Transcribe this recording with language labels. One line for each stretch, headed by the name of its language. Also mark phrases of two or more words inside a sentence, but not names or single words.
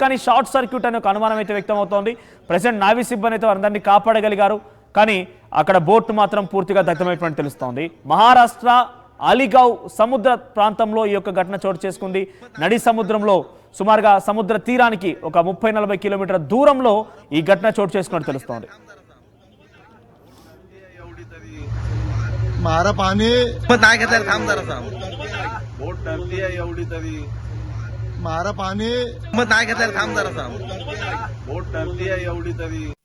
Telugu: కానీ
English: short circuit
Telugu: అనే ఒక అనుమానం అయితే వ్యక్తం అవుతోంది.
English: president navy
Telugu: సిబ్బంది అయితే అందరినీ కాపాడగలిగారు, కానీ అక్కడ బోట్ మాత్రం పూర్తిగా దగ్ధమైపోయినట్టు తెలుస్తోంది. మహారాష్ట్ర అలీగావ్ సముద్ర ప్రాంతంలో ఈ యొక్క ఘటన చోటు చేసుకుంది. నడి సముద్రంలో సుమారుగా సముద్ర తీరానికి ఒక 30-40 కిలోమీటర్ల దూరంలో ఈ ఘటన చోటు చేసుకున్నట్టు తెలుస్తోంది.
Marathi: मारा पाणी मग नाही घेतलं थांब जरा बोट टरती आहे एवढी तरी मारा पाणी मग नाही घेतलं थांब जरा बोट टरती आहे एवढी तरी.